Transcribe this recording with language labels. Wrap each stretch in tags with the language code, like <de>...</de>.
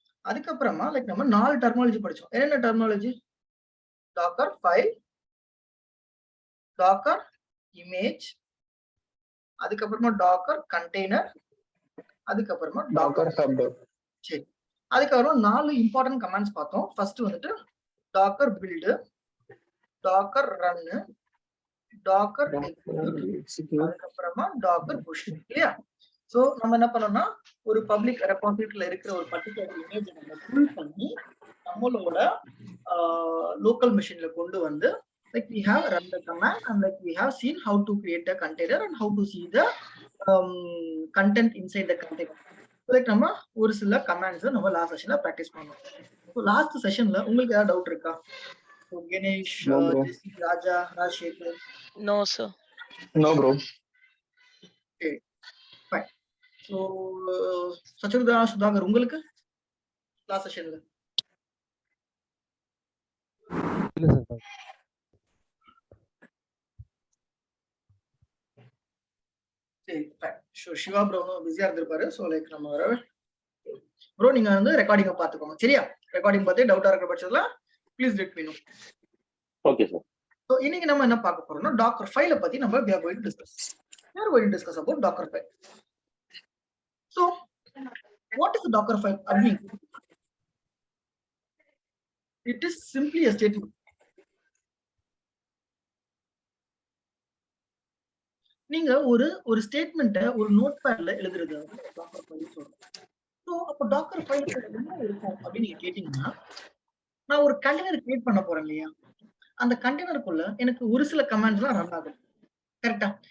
<ta>அதுக்கப்புறமா லைக் நம்ம 4 டெர்மினாலஜி படிச்சோம். என்னென்ன terminology? Docker file, Docker image, அதுக்கப்புறமா டாக்கர் கண்டெய்னர், அதுக்கப்புறமா டாக்கர் சப். சரி, அதுக்கப்புறமா 4 இம்பார்ட்டன்ட் கமாண்ட்ஸ் பார்த்தோம். ஃபர்ஸ்ட் வந்துட்டு Docker build, Docker run, Docker execute, அதுக்கப்புறமா டாக்கர் புஷ். இல்லையா? சோ நம்ம என்ன பண்ணோம்னா ஒரு பப்ளிக் ரெபாசிட்டரியில இருக்கிற ஒரு பர்டிகுலர் இமேஜ் நம்ம புல் பண்ணி நம்மளோட லோக்கல் மிஷின்ல கொண்டு வந்து</ta> <en>like we have run the command and like we have seen how to create a container and how to see the content inside the container.</en> <ta>like நம்ம ஒரு சில கமாண்ட்ஸ் நம்ம லாஸ்ட் செஷன்ல பிராக்டிஸ் பண்ணோம். ஸோ லாஸ்ட் செஷன்ல உங்களுக்கு ஏதாவது doubt இருக்கா? கணேஷ், ஜெசி, ராஜா, Rajasekar?</ta> <en>No sir. No bro. Okay, fine.</en> <ta>So சச்சுருதா, Sudhakar, உங்களுக்கு last செஷன்ல இல்ல சார். சரி ஃபைன். ஷூர், சிவா ப்ரோ பிஸியா இருந்திருப்பாரு. ஸோ லைக் நம்ம வர ப்ரோ நீங்க வந்து ரெக்கார்டிங்கை பார்த்துக்கோங்க சரியா. ரெக்கார்டிங் பார்த்து டவுட்டா இருக்கிற பட்சத்துல please let me no.</ta> <en>Okay sir.</en> <ta>So இன்னைக்கு நம்ம என்ன பார்க்க போறோம்னா டாக்கர் ஃபைலை பத்தி நம்ம</ta> <en>we are going to discuss about docker file. So what is the docker file? It is simply a statement.</en> <ta>நீங்க ஒரு ஸ்டேட்மெண்ட்டை ஒரு நோட் பேட்ல எழுதுறது டாக்கர் ஃபைல் சொல்றோம். ஸோ அப்போ டாக்கர் ஃபைல் என்ன இருக்கும் அப்படின்னு நீங்க கேட்டீங்கன்னா, நான் ஒரு கண்டெய்னர் கிரியேட் பண்ண போறேன் இல்லையா, அந்த கண்டெய்னருக்குள்ள எனக்கு ஒரு சில கமாண்ட்ஸ்லாம் ரன் ஆகும் கரெக்டா.</ta>